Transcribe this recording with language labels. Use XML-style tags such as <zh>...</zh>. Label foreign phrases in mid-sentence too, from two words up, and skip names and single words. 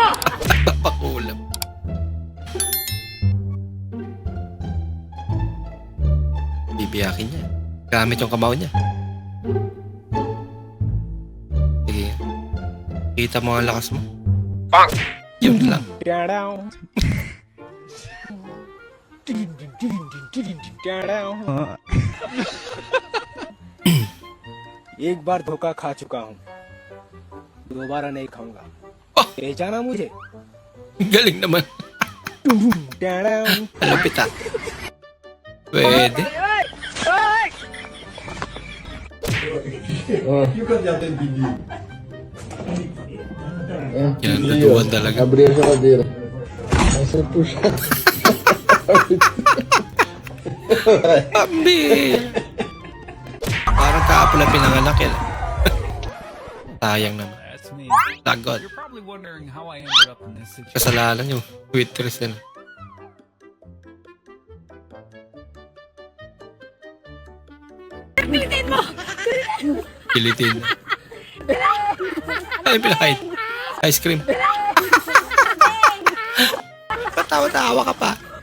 <tl>Pakulam. Bibiyakin niya. Gamit yung kamao niya. Sige. Kita mo ang lakas mo. Bang! Yun lang.</tl> <hi>एक बार धोखा खा चुका हूँ दोबारा नहीं खाऊंगा ले जाना मुझे</hi> <tl>Galing naman. Malupit ah. Pwede. Yan, natuwan talaga.</tl> <pt>Abrir a geladeira. Aí você puxa.</pt> <tl>Abi! Parang kaapula pinanganak yan. Sayang naman.</tl> <en>That's me.</en> <tl>Lagot.</tl> <en>You're probably wondering how I ended up in this situation.</en> <tl>Kasalanan yung waitress nila. Pilitin mo. Ano yung pinakain?</tl> <en>Ice cream.</en> <tl>Patawa-tawa ka pa.</tl>